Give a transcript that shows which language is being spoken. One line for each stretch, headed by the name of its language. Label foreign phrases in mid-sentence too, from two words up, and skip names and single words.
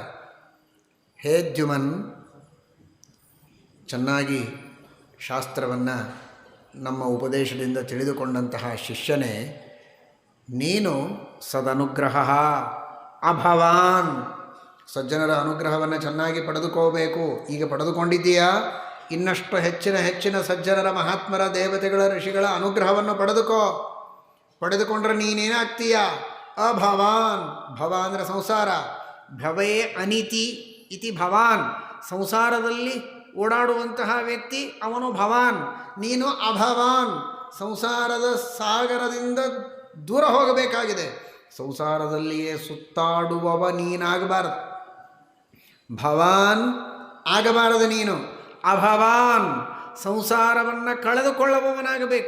Kannada: ಹೇ ದ್ಯುಮನ್, ಚೆನ್ನಾಗಿ ಶಾಸ್ತ್ರವನ್ನು ನಮ್ಮ ಉಪದೇಶದಿಂದ ತಿಳಿದುಕೊಂಡಂತಹ ಶಿಷ್ಯನೇ, ನೀನು
Sanskrit: ಸದನುಗ್ರಹ ಅಭವಾನ್,
Kannada: ಸಜ್ಜನರ ಅನುಗ್ರಹವನ್ನು ಚೆನ್ನಾಗಿ ಪಡೆದುಕೋಬೇಕು. ಈಗ ಪಡೆದುಕೊಂಡಿದ್ದೀಯಾ, ಇನ್ನಷ್ಟು ಹೆಚ್ಚಿನ ಸಜ್ಜನರ ಮಹಾತ್ಮರ ದೇವತೆಗಳ ಋಷಿಗಳ ಅನುಗ್ರಹವನ್ನು ಪಡೆದುಕೊಂಡ್ರೆ ನೀನೇನಾಗ್ತೀಯ? ಅಭವಾನ್, ಭವ ಅಂದರೆ ಸಂಸಾರ,
Sanskrit: ಭವೇ ಅನಿತಿ ಇತಿ ಭವಾನ್,
Kannada: ಸಂಸಾರದಲ್ಲಿ ಓಡಾಡುವಂತಹ ವ್ಯಕ್ತಿ ಅವನು ಭವಾನ್. ನೀನು ಅಭವಾನ್, ಸಂಸಾರದ ಸಾಗರದಿಂದ ದೂರ ಹೋಗಬೇಕಾಗಿದೆ, ಸಂಸಾರದಲ್ಲಿಯೇ ಸುತ್ತಾಡುವವ ನೀನಾಗಬಾರದು. ಭವಾನ್ ಆಗಬಾರದು ನೀನು, ಅಭವಾನ್ ಸಂಸಾರವನ್ನು ಕಳೆದುಕೊಳ್ಳುವವನಾಗಬೇಕು.